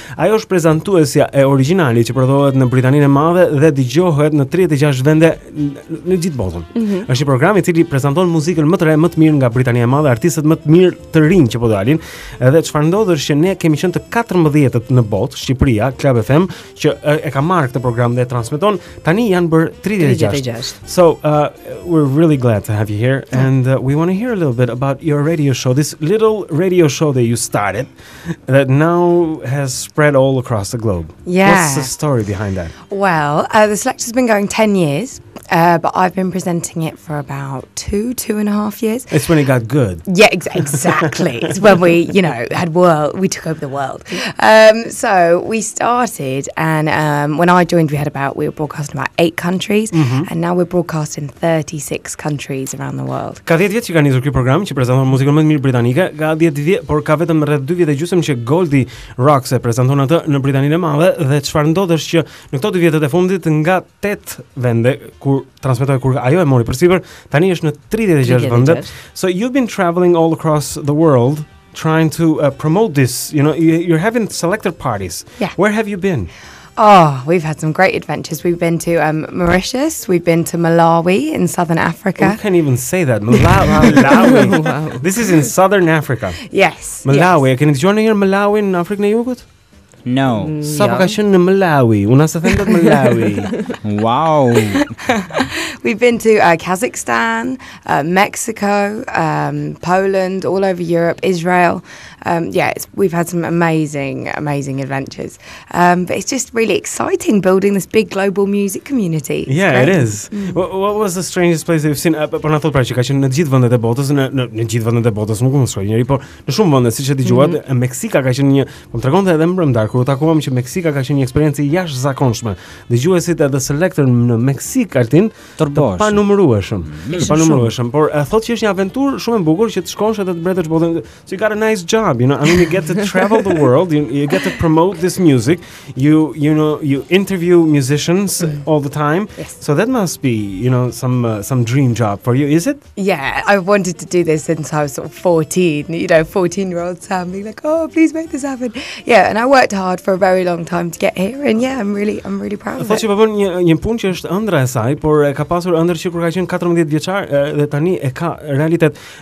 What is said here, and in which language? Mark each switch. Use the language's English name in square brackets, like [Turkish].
[Albanian] Ajo është prezantuesja e origjinali që prodhohet në Britaninë e Madhe dhe dëgjohet në 36 vende në gjithë botën. Është një program i cili prezanton muzikën më të re, më të mirë nga Britania e Madhe, artistët më të mirë të rinj që po dalin. Edhe çfarë ndodh është që ne kemi qenë të 14-të në botë, Shqipëria, Club FM, që e ka marrë këtë program dhe e transmeton. Tani janë bër 36. [English] So we're really glad to have you here, and we want to hear a little bit about your radio show, this little radio show that you started that now has spread all across the globe. Yeah. What's the story behind that? Well, the Selector's been going 10 years, but I've been presenting it for about 2.5 years. It's when it got good. Yeah, exactly. It's when we, we took over the world. So we started, and when I joined, we were broadcasting about 8 countries, and now we're broadcast in 36 countries around the world. [Albanian] Ka 10 vjet që ka nisur ky program që prezanton muzikën më të mirë britanike. Ka 10 vjet, por ka vetëm rreth 2 vjet e gjysmë që Goldierocks e prezanton atë në Britaninë e Madhe, dhe çfarë ndodh është që në këto 2 vjet e fundit nga 8 vende kur transmetoi, kur ajo e mori përsipër, tani është në 36 vende. [English] So you've been traveling all across the world trying to promote this, you're having selector parties. Yeah. Where have you been? Oh, we've had some great adventures. We've been to Mauritius, we've been to Malawi in southern Africa. You can't even say that. Malawi. Wow. This is in southern Africa. Yes. Malawi. [Albanian] Keni dëgjuar ndonjëherë Malawi në Afrikën e Jugut? [English] No. [Albanian] Sa po ka qenë në Malawi? Unë as e them dot Malawi. [English] Wow. We've been to Kazakhstan, Mexico, Poland, all over Europe, Israel. We've had some amazing adventures. But it's just really exciting building this big global music community. Yeah, it is. What was the strangest place that you've seen? [Albanian] Po na thot pra që ka qenë në gjithë vendet e botës, në gjithë vendet e botës, nuk mund të shkoj njëri, por në shumë vende, siç e dëgjuat, Meksika ka qenë po më tregonte edhe mbrëmdar kur u takuam që Meksika ka qenë një eksperiencë jashtëzakonshme. Dëgjuesit e The Selector në Meksik altin të panumërueshëm. Por thotë që është një aventurë shumë e bukur që të shkosh edhe të mbretësh botën. [English] So you got a nice job. I mean, you get to travel the world. You get to promote this music. You interview musicians all the time. Yes. So that must be, some dream job for you, is it? Yeah, I've wanted to do this since I was sort of 14. 14-year-old Sam being like, "Oh, please make this happen." Yeah, and I worked hard for a very long time to get here, and I'm really proud of it. [Albanian] Thotë që po bën një punë që është ëndra e saj, por ka pasur ëndër që kur ka qenë 14 vjeçar dhe tani e ka realitet.